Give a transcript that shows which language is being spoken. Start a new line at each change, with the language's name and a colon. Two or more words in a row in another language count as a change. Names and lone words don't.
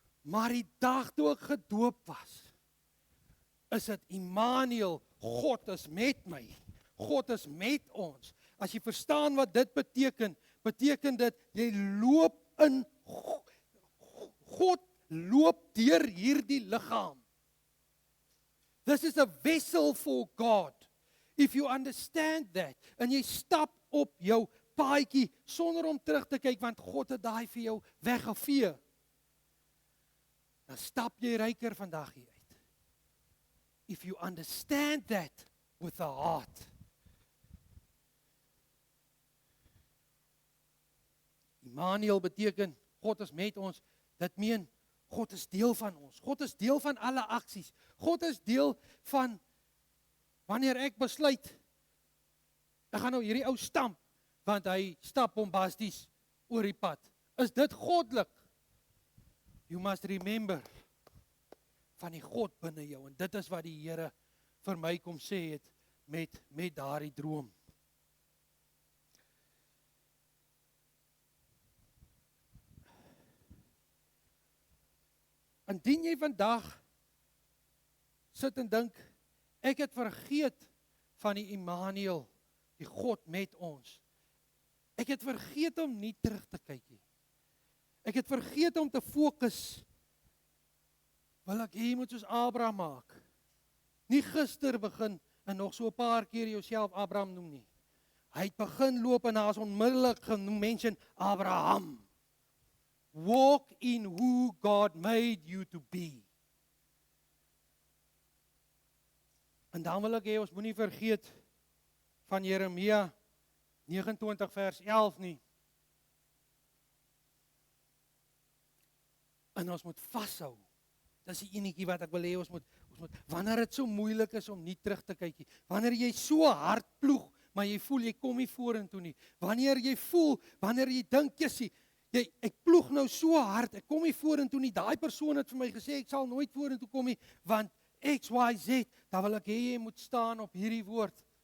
Afrikaans: Maar die dag toe ek gedoop was, is dit Immanuel, God is met my. God is met ons. As jy verstaan wat dit beteken, beteken dit jy loop in God loop deur hierdie liggaam.
English: This is a vessel for God. If you understand that,
Afrikaans: en jy stap op jou paadjie sonder om terug te kyk, want God het daai vir jou weggevee, dan stap jy ryker vandag hier uit.
English: If you understand that with the heart.
Afrikaans: Immanuel beteken, God is met ons, dit meen, God is deel van ons. God is deel van alle aksies. God is deel van, wanneer ek besluit, ek gaan nou hierdie ou stamp, want hy stap bombasties oor die pad. Is dit goddelik?
English: You must remember,
Afrikaans: van die God binne jou, en dit is wat die Here vir my kom sê het, met daardie droom. Indien jy vandag sit en dink, ek het vergeet van die Immanuel, die God met ons. Ek het vergeet om nie terug te kyk nie. Ek het vergeet om te fokus. Wil ek jy moet soos Abraham maak. Nie gister begin en nog so 'n paar keer jouself Abraham noem nie. Hy het begin loop en daar is onmiddellik genoem mention Abraham.
English: Walk in who God made you to be.
Afrikaans: En dan wil ek hê, ons moenie vergeet van Jeremia 29 vers 11 nie. En ons moet vashou. Dis die enetjie wat ek wil hê, ons moet, wanneer dit so moeilik is om nie terug te kyk nie, wanneer jy so hard ploeg, maar jy voel jy kom nie vorentoe nie, wanneer jy dink, Jessie, ek ploeg nou so hard, ek kom nie vorentoe nie, daai persoon het vir my gesê, ek sal nooit vorentoe kom nie, want X, Y, Z, dan wil ek hê jy moet staan op hierdie woord,